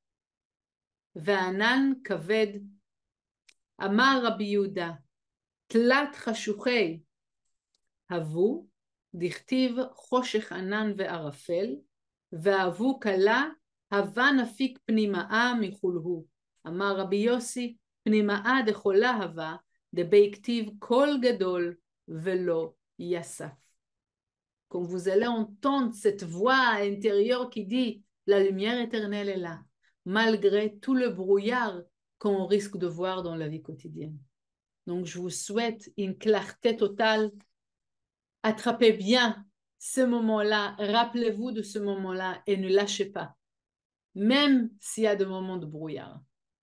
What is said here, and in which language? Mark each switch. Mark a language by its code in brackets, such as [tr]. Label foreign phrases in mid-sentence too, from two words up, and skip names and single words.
[arc] וענן כבד, אמר רבי יהודה, תלת חשוכי הבו, דכתיב חושך ענן וערפל, ואהבו כלה, הווה נפיק פנימאה מחולהו. אמר רבי יוסי, פנימאה דחולה הווה, דבי כתיב קול גדול ולא יסף. [fr] Comme vous allez entendre cette voix intérieure qui dit, la lumière éternelle est là, malgré tout le brouillard qu'on risque de voir dans la vie quotidienne. Donc, je vous souhaite une clarté totale. Attrapez bien ce moment-là, rappelez-vous de ce moment-là et ne lâchez pas, même s'il y a des moments de brouillard.